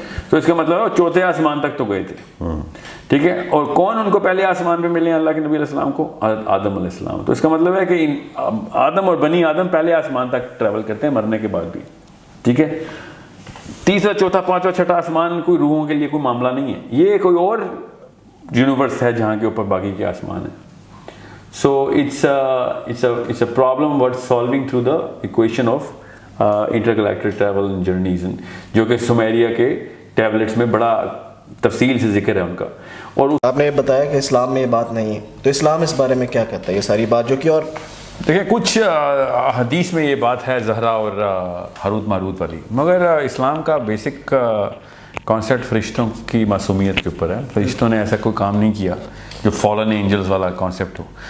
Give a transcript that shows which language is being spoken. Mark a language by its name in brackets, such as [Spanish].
[Urdu] تو اس کا مطلب ہے وہ چوتھے آسمان تک تو گئے تھے. ٹھیک ہے, اور کون ان کو پہلے آسمان پہ ملے ہیں اللہ کے نبی علیہ السلام کو؟ آدم علیہ السلام. تو اس کا مطلب ہے کہ آدم اور بنی آدم پہلے آسمان تک ٹریول کرتے ہیں مرنے کے بعد بھی. ٹھیک ہے, تیسرا چوتھا پانچواں چھٹا آسمان کوئی روحوں کے لیے کوئی معاملہ نہیں ہے, یہ کوئی اور یونیورس ہے جہاں کے اوپر باقی کے آسمان ہیں. [English] So it's a problem worth solving through the equation of intergalactic travel and journeys, [Urdu] جو کہ سمیریا کے ٹیبلٹس میں بڑا تفصیل سے ذکر ہے ان کا. اور آپ نے بتایا کہ اسلام میں یہ بات نہیں ہے, تو اسلام اس بارے میں کیا کہتا ہے یہ ساری بات جو کہ, اور دیکھیں کچھ حدیث میں یہ بات ہے زہرا اور ہاروت ماروت والی, مگر اسلام کا بیسک کانسیپٹ فرشتوں کی معصومیت کے اوپر ہے. فرشتوں نے ایسا کوئی کام نہیں کیا جو فالن اینجلز والا کانسیپٹ ہو.